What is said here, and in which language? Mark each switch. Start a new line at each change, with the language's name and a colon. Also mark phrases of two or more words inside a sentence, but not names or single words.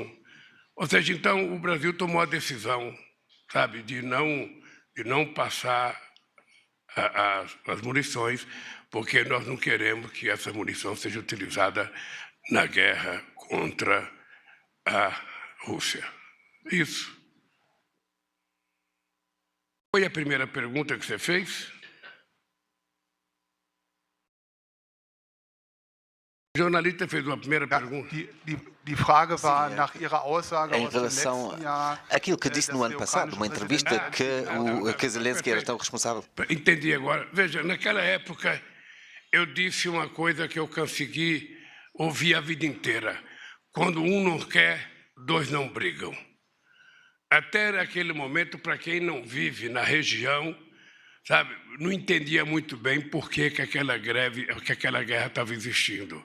Portuguese: Ou seja, então o Brasil tomou a decisão, sabe, de não passar as munições, porque nós não queremos que essa munição seja utilizada na guerra contra a Rússia. Isso. Foi a primeira pergunta que você fez? O jornalista fez uma primeira pergunta.
German: Die Frage war nach Ihrer Aussage
Portuguese: Em
German: aus dem
Portuguese: relação
German: letzten Jahr,
Portuguese: àquilo que disse no ano passado, numa entrevista, que Zelensky era tão responsável. Entendi agora. Veja, naquela época eu disse uma coisa que eu consegui ouvir a vida inteira. Quando um não quer, dois não brigam. Até naquele momento, para quem não vive na região, sabe, não entendia muito bem por que aquela guerra estava existindo.